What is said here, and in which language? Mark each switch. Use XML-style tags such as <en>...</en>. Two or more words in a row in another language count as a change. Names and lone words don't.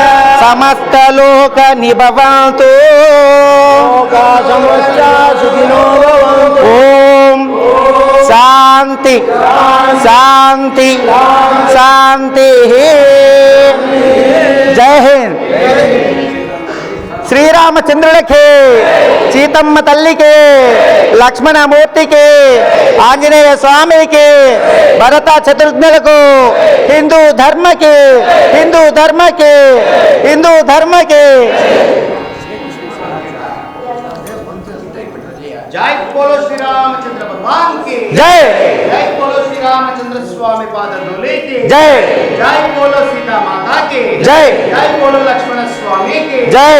<sa>समस्त लोक निभवन्तु लोका समस्ता सुखिनो भवन्तु। ओम शांति शांति शांति</sa> <hi>जय हिंद</hi> <te>శ్రీరామచంద్రుడికి సీతమ్మ తల్లికి లక్ష్మణమూర్తికి ఆంజనేయ స్వామికి భరత శత్రుఘ్నులకు హిందూ ధర్మకి హిందూ ధర్మకి హిందూ ధర్మకి</te> <hi>जय बोलो श्री रामचंद्र भगवान की जय जय बोलो श्री रामचंद्र स्वामी पाद डोले की जय जय बोलो सीता माता की जय जय बोलो लक्ष्मण स्वामी की जय</hi>